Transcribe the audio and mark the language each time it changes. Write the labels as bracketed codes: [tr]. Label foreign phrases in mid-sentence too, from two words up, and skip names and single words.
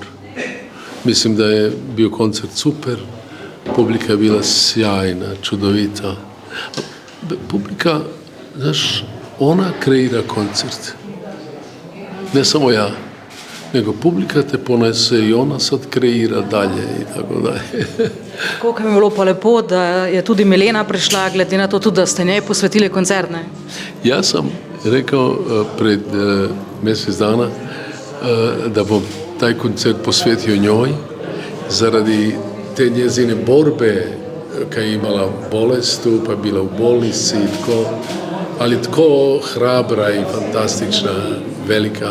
[hr] Mislim da je bio koncert super, publika je bila sjajna, čudovita. Publika, znaš, ona kreira koncert. Ne samo ja, nego publika te ponese i ona sad kreira dalje i tako dalje. [sl] Koliko mi je bilo pa lepo, da je tudi Milena prišla, glede na to tudi, da ste njej posvetili koncert, ne? [hr] Ja sam rekao pred mjesec dana da bom taj koncert posvetio njoj zaradi te njezine borbe kad je imala bolest, pa je bila u bolnici, ali tko hrabra i fantastična, velika.